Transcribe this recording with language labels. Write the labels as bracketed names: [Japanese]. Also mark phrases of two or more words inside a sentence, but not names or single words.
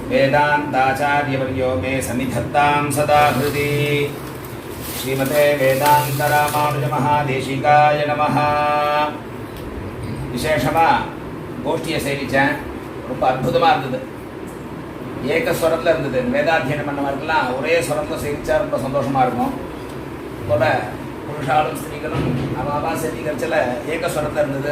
[Sanskrit] वेदान्ताचार्यवर्यो मे समिधत्तां सदा हृदि श्रीमते वेदान्तरामानुजमहादेशिकाय नमः. [Tamil] விசேஷமாக கோஷ்டியை சேவித்தேன். ரொம்ப அற்புதமாக இருந்தது. ஏக ஸ்வரத்தில் இருந்தது. வேதாத்தியனம் பண்ணவர்கள்லாம் ஒரே ஸ்வரத்தில் சேவித்தா ரொம்ப சந்தோஷமாக இருக்கும். போல புருஷாலும் ஸ்திரீகளும் அவாவா சேவிக்கிறச்சில் ஏக ஸ்வரத்தில் இருந்தது.